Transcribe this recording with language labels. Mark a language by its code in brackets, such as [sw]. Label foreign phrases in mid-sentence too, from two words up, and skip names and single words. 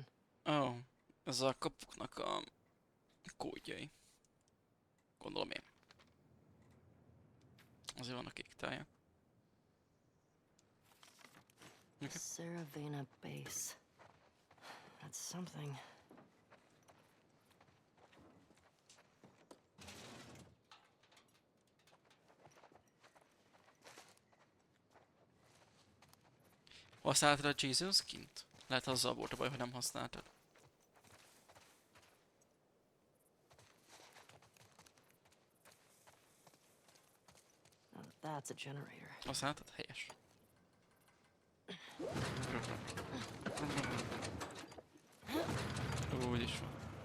[hu] Ó, ez a kapuknak a kódjai. Gondolom én. Azért vannak kék tájak. [en] Okay. Saravena base. That's something. [hu] Használtad a Jason skint? Lehet azzal volt a baj, hogy nem használtad. [en] Now that's a generator. [hu] Használtad? Helyes. Úgy is van.